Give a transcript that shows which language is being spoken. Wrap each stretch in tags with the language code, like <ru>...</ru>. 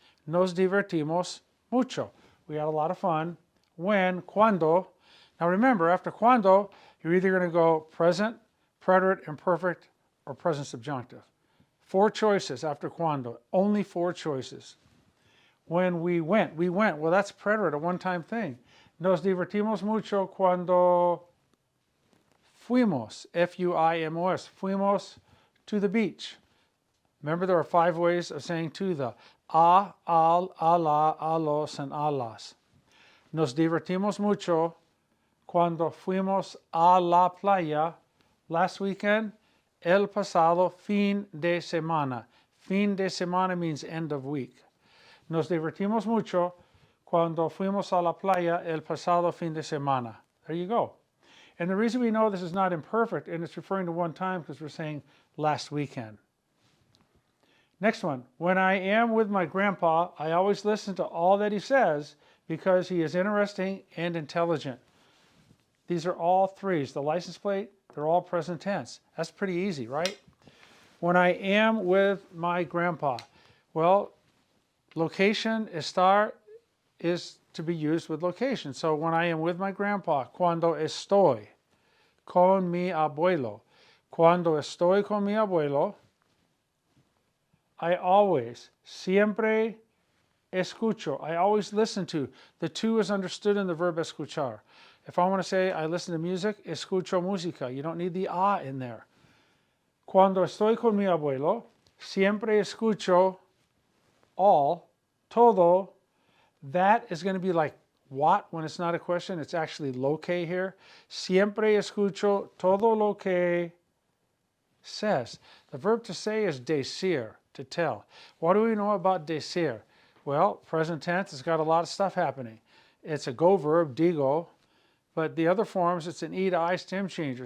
<es>Nos divertimos mucho.</es> <en>We had a lot of fun when, cuando. Now remember, after cuando, you're either going to go present, preterite, imperfect, or present subjunctive. 4 choices after cuando. Only 4 choices. When we went, well, that's preterite, a one-time thing.</en> <es>Nos divertimos mucho cuando fuimos, F-U-I-M-O-S, fuimos</es> <en>to the beach. Remember, there are 5 ways of saying to the.</en> <es>A, al, ala, a los, and a las. Nos divertimos mucho cuando fuimos a la playa</es> <en>last weekend,</en> <es>el pasado fin de semana. Fin de semana</es> <en>means end of week.</en> <es>Nos divertimos mucho cuando fuimos a la playa el pasado fin de semana.</es> <en>There you go. And the reason we know this is not imperfect and it's referring to one time because we're saying last weekend. Next one. When I am with my grandpa, I always listen to all that he says because he is interesting and intelligent. These are all 3s. The license plate, they're all present tense. That's pretty easy, right? When I am with my grandpa. Well, location, estar, is to be used with location. So when I am with my grandpa,</en> <es>cuando estoy con mi abuelo. Cuando estoy con mi abuelo,</es> <en>I always,</en> <es>siempre escucho.</es> <en>I always listen to. The 2 is understood in the verb escuchar. If I want to say I listen to music,</en> <es>escucho música.</es> <en>You don't need the a in there.</en> <es>Cuando estoy con mi abuelo, siempre escucho</es> <en>all,</en> <es>todo.</es> <en>That is going to be like what when it's not a question. It's actually lo que here.</en> <es>Siempre escucho todo lo que</es> <en>says. The verb to say is decir, to tell. What do we know about decir? Well, present tense, it's got a lot of stuff happening. It's a go verb, digo, but the other forms, it's an e to I stem changer.</en>